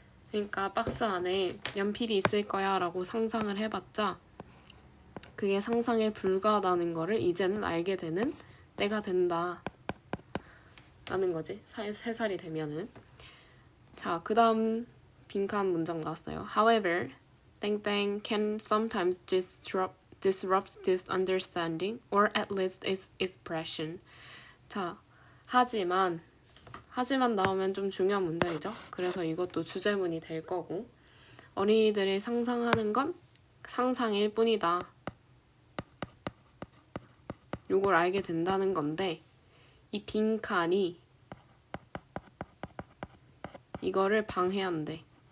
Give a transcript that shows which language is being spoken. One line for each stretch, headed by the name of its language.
Korean: 그러니까 박스 안에 연필이 있을 거야 라고 상상을 해봤자 그게 상상에 불과하다는 거를 이제는 알게 되는 때가 된다 라는 거지. 3살이 되면은. 자, 그 다음 빈칸 문장 나왔어요.
English: However,
Korean: 땡땡
English: can sometimes disrupt this understanding or at least its expression.
Korean: 자, 하지만 나오면 좀 중요한 문장이죠. 그래서 이것도 주제문이 될 거고 어린이들이 상상하는 건 상상일 뿐이다. 요걸 알게 된다는 건데 이 빈칸이 이거를 방해한대.